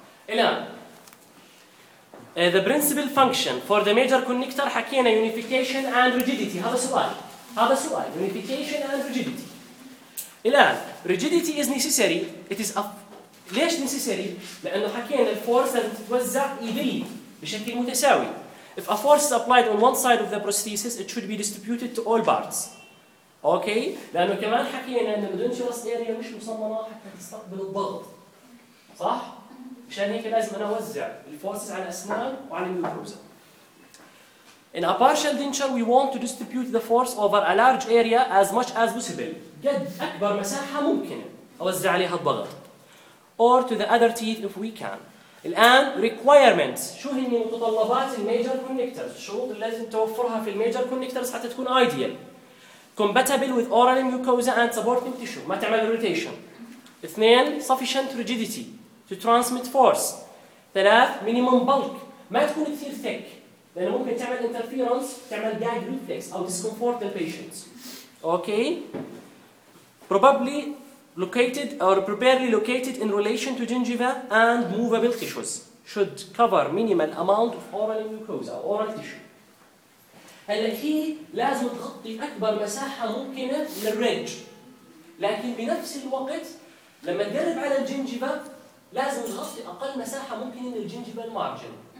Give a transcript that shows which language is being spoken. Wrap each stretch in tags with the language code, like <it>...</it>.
<en>الآن the principal function for the major connector حكينا unification and rigidity.</en> <ar>هذا سؤال، هذا سؤال</ar> <en>unification and rigidity. الآن rigidity is necessary. It is up.</en> <ar>ليش necessary؟ لأنه حكينا الفورس تتوزع evenly بشكل متساوي.</ar> <en>If a force is applied on one side of the prosthesis, it should be distributed to all parts. Okay؟</en> <ar>لأنه كمان حكينا إنه بدون شراس ديريا مش مصممة حتى تستقبل الضغط. صح؟ عشان هيك لازم أنا أوزع الفورس على الأسنان وعلى الميوكروزا.</ar> <en>In a partial denture, we want to distribute the force over a large area as much as possible.</en> <ar>قد أكبر مساحة ممكنة أوزع عليها الضغط.</ar> <en>Or to the other teeth if we can.</en> <ar>الآن requirements. شو هي متطلبات الميجر كونكترز؟ الشروط اللي لازم توفرها في الميجر كونكترز حتى تكون ideal.</ar> <en>Compatible with oral mucosa and supporting tissue.</en> <ar>ما تعمل rotation.</ar> <en>اثنين sufficient rigidity to transmit force. ثلاث minimum bulk.</en> <ar>ما تكون كثير thick. لأن ممكن تعمل</ar> <en>interference تعمل gag reflex أو discomfort the patients. Okay. Probably located or preparedly located in relation to gingiva and movable tissues should cover minimal amount of oral mucosa or oral tissue.</en> <ar>هلا هي لازم تغطي أكبر مساحة ممكنة للرنج. لكن بنفس الوقت لما تقرب على الجنجيفا لازم تغطي أقل مساحة ممكنة للجنجيفا المارجن.</ar>